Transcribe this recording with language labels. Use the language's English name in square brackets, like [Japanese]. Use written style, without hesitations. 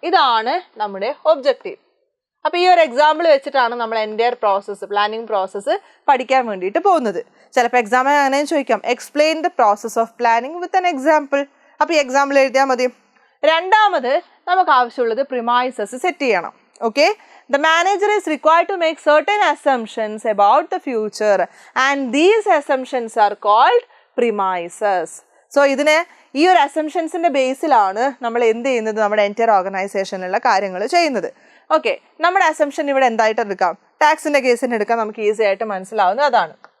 [Malayalam] ഇതാണ് നമ്മുടെ ഒബ്ജക്റ്റീവ്. അപ്പോൾ ഈ ഒരു എക്സാമ്പിൾ വെച്ചിട്ടാണ് നമ്മൾ എൻ്റയർ പ്രോസസ്സ്, പ്ലാനിങ് പ്രോസസ്സ് പഠിക്കാൻ വേണ്ടിയിട്ട് പോകുന്നത്. ചിലപ്പോൾ എക്സാമിന് അങ്ങനെ ചോദിക്കാം, [English] Explain the process of planning with an example. [Malayalam] അപ്പോൾ ഈ എക്സാമ്പിൾ എഴുതിയാൽ മതി. രണ്ടാമത് നമുക്ക് ആവശ്യമുള്ളത് പ്രിമൈസസ് സെറ്റ് ചെയ്യണം. [English] Okay, the manager is required to make certain assumptions about the future and these assumptions are called premises. [Malayalam] So ഇതിനെ ഈ ഒരു അസംഷൻസിന്റെ ബേസിലാണ് നമ്മൾ എന്ത് ചെയ്യുന്നത്, നമ്മുടെ എൻറ്റയർ ഓർഗനൈസേഷനിലുള്ള കാര്യങ്ങൾ ചെയ്യുന്നത്. ഓക്കെ, നമ്മുടെ അസംഷൻ ഇവിടെ എന്തായിട്ട് എടുക്കാം, ടാക്സിന്റെ കേസിന് എടുക്കാം, നമുക്ക് ഈസി ആയിട്ട് മനസ്സിലാവുന്നത് അതാണ്.